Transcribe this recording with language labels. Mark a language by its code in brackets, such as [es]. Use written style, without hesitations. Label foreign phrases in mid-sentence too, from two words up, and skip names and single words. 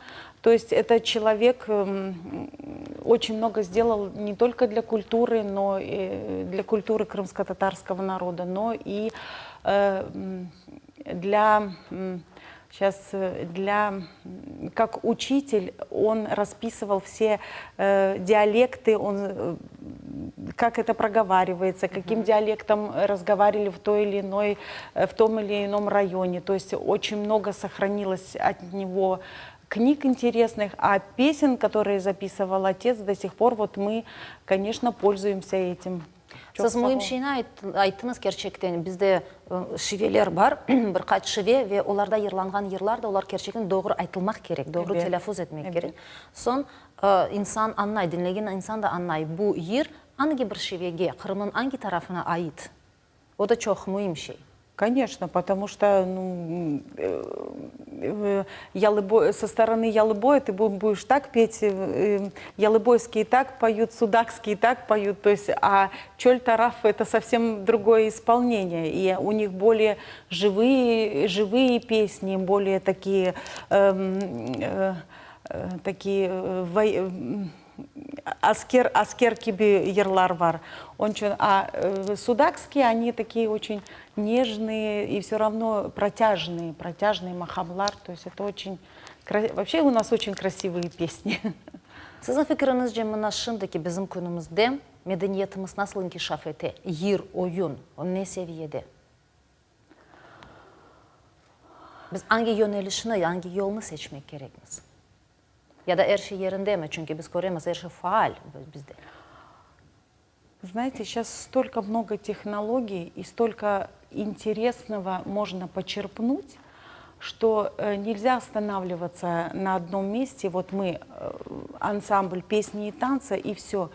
[ru] То есть это человек очень много сделал не только для культуры, но и для культуры крымско-татарского народа, но и как учитель он расписывал все диалекты, как это проговаривается, каким диалектом разговаривали в том или ином районе. То есть очень много сохранилось от него книг интересных, а песен, которые записывал отец, до сих пор вот мы, конечно, пользуемся этим. [crh] Siz mühim şeyini ayttınız gerçekten. Bizde şiveler var, birkaç şive ve onlarda yırlangan yırlar da onlar gerçekten doğru aytılmak gerek, doğru telaffuz etmek gerek. Son insan anlay, dinlegen insan da anlay bu yır hangi bir şivege, Kırım'ın hangi tarafına ait? O da çok mühim şey. [ru] Конечно, потому что со стороны ялыбоя ты будешь так петь, ялыбойские так поют, судакские так поют, то есть, а чоль-тараф это совсем другое исполнение, и у них более живые песни, более такие [crh] аскер киби ярлар бар. [ru] А судакские, они такие очень нежные и все равно протяжные махамлар. То есть это очень... Вообще у нас очень красивые песни. [crh] Sizin fikrinizce mına şimdiki bizim günümüzde medeniyetimiz nasıl inkişaf etti? Yir, oyun, o ne seviyede? Biz hangi yönelişini, hangi yolunu seçmek gerekmiz? Ya da her şey yerinde mi? Çünkü biz göremiyoruz, her şey faal bizde. [ru] Знаете, сейчас столько много технологий и столько интересного можно почерпнуть, что нельзя останавливаться на одном месте. Вот мы ансамбль песни и танца, и все.